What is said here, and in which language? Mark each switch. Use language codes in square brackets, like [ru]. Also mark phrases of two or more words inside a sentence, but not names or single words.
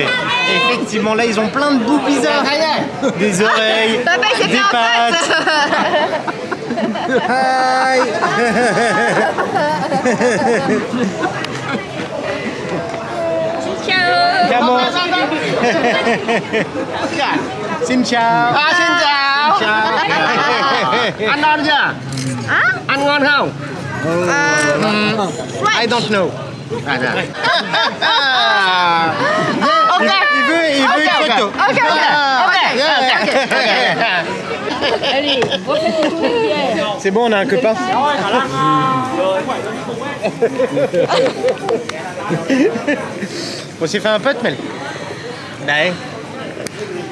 [fr] Et effectivement là ils ont plein de bouts bizarres. Des oreilles, Papa, il s'est des fait un pattes. Hi. Comment? [vi] Xin chào. Xin chào. Ăn ngon chưa? Ăn ngon không? [en] I don't know. [fr] Ok. Il veut une photo. Ok, C'est bon, on a un copain. On s'est fait un pote, Mel. Ouais.